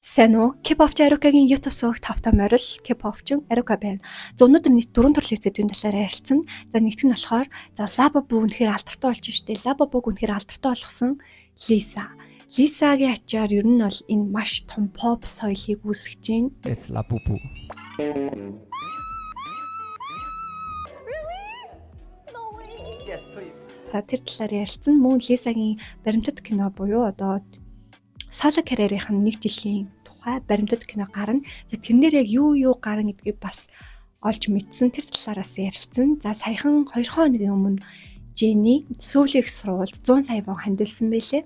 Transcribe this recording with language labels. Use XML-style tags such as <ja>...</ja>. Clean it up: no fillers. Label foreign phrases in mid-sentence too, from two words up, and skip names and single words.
<mn>Сайн уу? K-pop Aruka-гийн YouTube сувагт тавтай морил K-pop-чин Aruka байна. За өнөөдөр нийт 4 төрлийн сэдвийн талаар ярилцсан. За нэгт нь болохоор Labubu үнэхээр алдартай болж штэ. Labubu үнэхээр алдартай болгосон Lisa. Lisa-гийн ачаар ер нь бол энэ маш том pop соёлыг үүсгэж байна.</mn> <en>It's Labubu. Yes, please.</en> <mn>За тэр талаар ярилцсан. Мөн Lisa-гийн баримтат кино буюу одоо соло карьерийнх нь 1 жилийн тухай баримтат кино гарна. За тэрнээр яг юу гарна гэдгийг бас олж мэдсэн. Тэр талаараас ярилцсан. За саяхан 2 хоногийн өмнө Jennie сүүлийн сургуульд 100 сая вон хандилсан байлээ.</mn>